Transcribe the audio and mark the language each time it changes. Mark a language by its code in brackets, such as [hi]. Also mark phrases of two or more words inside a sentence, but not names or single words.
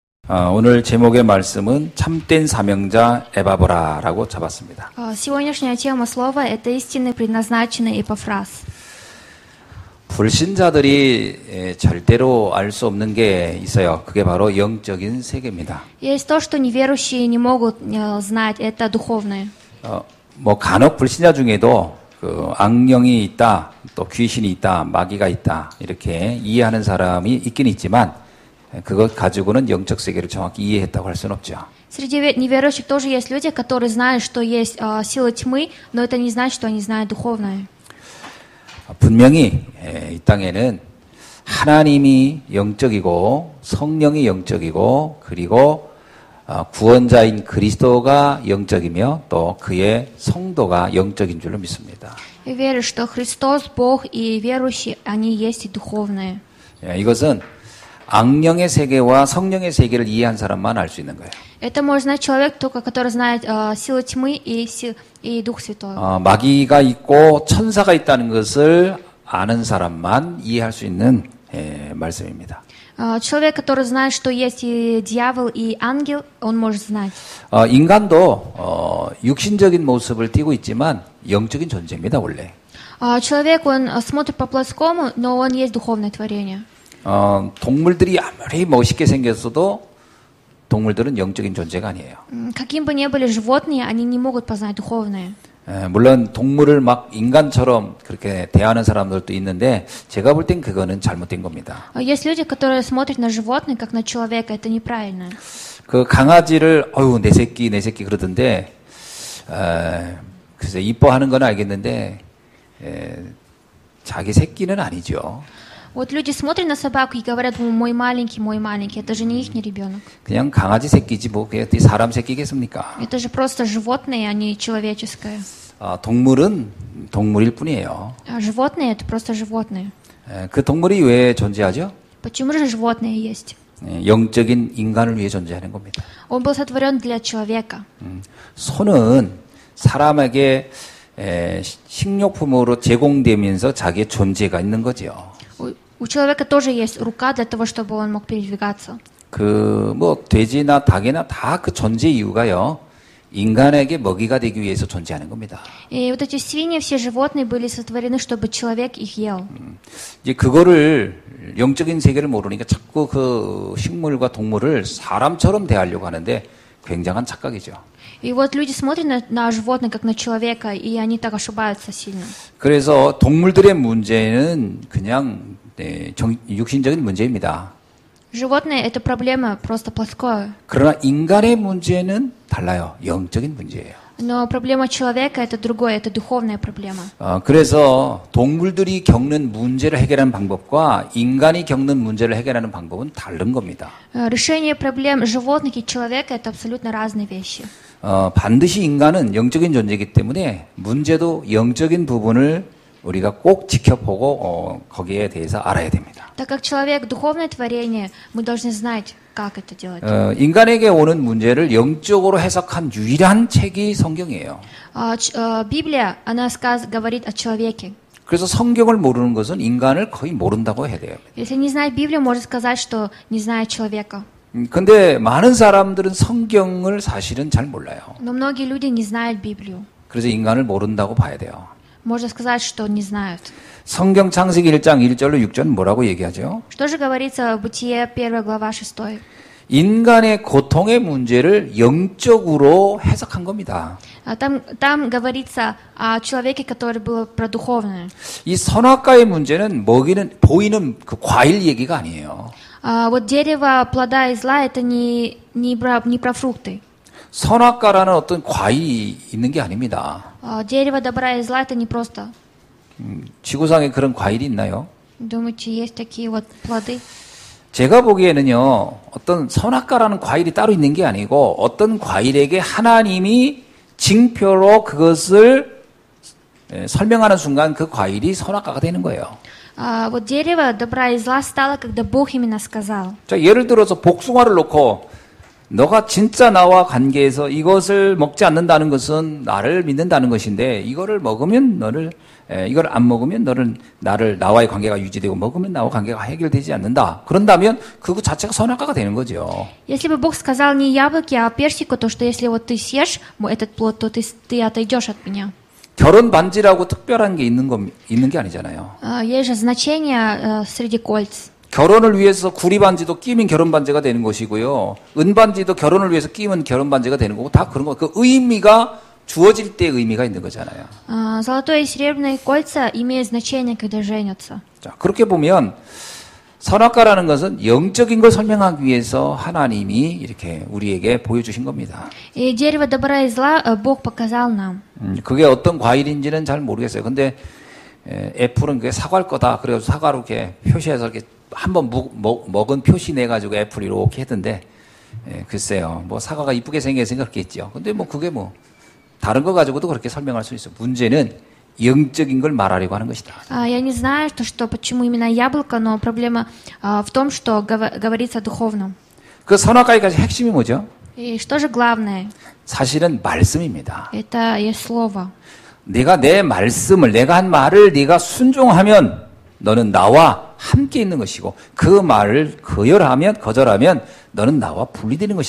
[ko] 오늘 제목의 말씀은 참된 사명자 에바브라라고 잡았습니다. [ru] Сегодняшняя тема слова – это истинный предназначенный Эпафрас. [ko] 불신자들이 절대로 알 수 없는 게 있어요. 그게 바로 영적인 세계입니다. [ru] Есть то, что неверующие не могут знать, это духовное. [ko] 뭐 간혹 불신자 중에도 그 악령이 있다, 또 귀신이 있다, 마귀가 있다 이렇게 이해하는 사람이 있긴 있지만 그것 가지고는 영적 세계를 정확히 이해했다고 할 수는 없죠. [ru] Среди неверующих тоже есть люди, которые знают, что есть сила тьмы, но это не значит, что они знают духовное. [ko] 분명히 이 땅에는 하나님이 영적이고 성령이 영적이고 그리고 구원자인 그리스도가 영적이며 또 그의 성도가 영적인 줄로 믿습니다. [ru] Я верю, что Христос, Бог и верующие, они есть и духовные. [ko] 이것은 악령의 세계와 성령의 세계를 이해한 사람만 알 수 있는 거예요. [ru] Это может знать человек, только который знает силу тьмы и Дух Святой. [ko] 마귀가 있고 천사가 있다는 것을 아는 사람만 이해할 수 있는 말씀입니다. [ru] Человек, который знает, что есть и дьявол, и ангел, он может знать. [ko] 인간도 육신적인 모습을 띠고 있지만 영적인 존재입니다, 원래. [ru] Человек, он смотрит по-плоскому, но он есть духовное творение. [ko] 동물들이 아무리 멋있게 생겼어도 동물들은 영적인 존재가 아니에요. [ru] Каким бы ни были животные, они не могут познать духовное. [ko] 물론 동물을 막 인간처럼 그렇게 대하는 사람들도 있는데 제가 볼 땐 그거는 잘못된 겁니다. [ru] Есть люди, которые смотрят на животных как на человека, это неправильно. [ko] 그 강아지를 어유 내 새끼 그러던데 글쎄 이뻐하는 건 알겠는데 자기 새끼는 아니죠. [ru] Вот люди смотрят на собаку и говорят, мой маленький, это же не их ребенок. [ko] 그냥 강아지 새끼지 뭐 그게 사람 새끼겠습니까? [ru] Это же просто животные, а не человеческое. [ko] 동물은 동물일 뿐이에요. [ru] Животные это просто животные. [ko] 그 동물이 왜 존재하죠? [ru] Почему же животные есть? [ko] 영적인 인간을 위해 존재하는 겁니다. [ru] Он был сотворен для человека. [ko] 소는 사람에게 식료품으로 제공되면서 자기의 존재가 있는 거죠. [ru] У человека тоже есть рука для того, чтобы он мог передвигаться. [ko] 뭐 돼지나 닭이나 다 그 존재 이유가요. 인간에게 먹이가 되기 위해서 존재하는 겁니다. [ru] И вот эти свиньи, все животные были сотворены, чтобы человек их ел. [ko] 이제 그거를 영적인 세계를 모르니까 자꾸 그 식물과 동물을 사람처럼 대하려고 하는데 굉장한 착각이죠. [ru] И вот люди смотрят на животных как на человека, и они так ошибаются сильно. [ko] 그래서 동물들의 문제는 그냥 육신적인 문제입니다. [ru] Животные это проблема просто плоское. [ko] 그러나 인간의 문제는 달라요. 영적인 문제예요. [ru] Но проблема человека это другое, это духовная проблема. [ko] 그래서 동물들이 겪는 문제를 해결하는 방법과 인간이 겪는 문제를 해결하는 방법은 다른 겁니다. [ru] Решение проблем животных и человека это абсолютно разные вещи. [ko] 반드시 인간은 영적인 존재이기 때문에 문제도 영적인 부분을 우리가 꼭 지켜보고 거기에 대해서 알아야 됩니다. [ru] Так как человек духовное творение, мы должны знать, как это делать. [ko] 인간에게 오는 문제를 영적으로 해석한 유일한 책이 성경이에요. [ru] Библия, она говорит о человеке. [ko] 그래서 성경을 모르는 것은 인간을 거의 모른다고 해야 돼요. [ru] Если не знает Библию, можно сказать, что не знает человека. [ko] 근데 많은 사람들은 성경을 사실은 잘 몰라요. [ru] Но многие люди не знают Библию. [ko] 그래서 인간을 모른다고 봐야 돼요. [ru] Можно сказать, что не знают. [ko] 성경 창세기 1장 1절로 6절은 뭐라고 얘기하죠? [ru] Что же говорится в Бытие 1 глава 6? [ko] 인간의 고통의 문제를 영적으로 해석한 겁니다. [ru] Там говорится о человеке, который был про духовное. [ko] 이 선악과의 문제는 보이는 그 과일 얘기가 아니에요. [ru] Вот дерево плода и зла это не про фрукты. [ko] 선악과라는 어떤 과일이 있는 게 아닙니다. [ru] Дерево добра и зла это не просто. [ko] 지구상에 그런 과일이 있나요? [ru] Думаете, есть такие вот плоды? [ko] 제가 보기에는요, 어떤 선악과라는 과일이 따로 있는 게 아니고 어떤 과일에게 하나님이 징표로 그것을 설명하는 순간 그 과일이 선악과가 되는 거예요. [ru] Вот дерево добра и зла стало, когда Бог именно сказал. [ko] 자, 예를 들어서 복숭아를 놓고 너가 진짜 나와 관계에서 이것을 먹지 않는다는 것은 나를 믿는다는 것인데 이거를 먹으면 이걸 안 먹으면 나와의 관계가 유지되고 먹으면 나와 관계가 해결되지 않는다. 그런다면 그거 자체가 선악과가 되는 거죠. [ru] Если бы Бог сказал не яблоки, а персику, то что если вот ты съешь этот плод, то ты отойдешь от меня. [ko] 결혼 반지라고 특별한 게 있는 게 아니잖아요. [ru] Есть же значение среди кольц. [ko] 결혼을 위해서 구리 반지도 끼면 결혼 반지가 되는 것이고요. 은 반지도 결혼을 위해서 끼면 결혼 반지가 되는 거고 다 그런 거. 그 의미가 주어질 때 의미가 있는 거잖아요. [ru] Золотое и серебряные кольца имеют значение, когда женятся. [ko] 자, 그렇게 보면 선악과라는 것은 영적인 걸 설명하기 위해서 하나님이 이렇게 우리에게 보여주신 겁니다. [ru] И дерево добра и зла Бог показал нам. [ko] 그게 어떤 과일인지는 잘 모르겠어요. 근데 애플은 그게 사과일 거다. 그래서 사과로 이렇게 표시해서 이렇게 한번 먹은 표시 내 가지고 애플 이렇게 했던데 글쎄요. 뭐 사과가 이쁘게 생겼으니까 그렇게 했죠. 근데 뭐 그게 뭐 다른 거 가지고도 그렇게 설명할 수 있어요. 문제는 영적인 걸 말하려고 하는 것이다. [ru] Я не знаю, что почему именно яблоко, но проблема в том, что говорится о духовном. [ko] 그 선악과까지 핵심이 뭐죠? [ru] И что же главное? [ko] 사실은 말씀입니다. [ru] Это есть слово. [ko] 내가 내 말씀을 내가 한 말을 네가 순종하면 너는 나와 함께 있는 것이고 그 말을 거절하면 너는 나와 분리되는 것이다.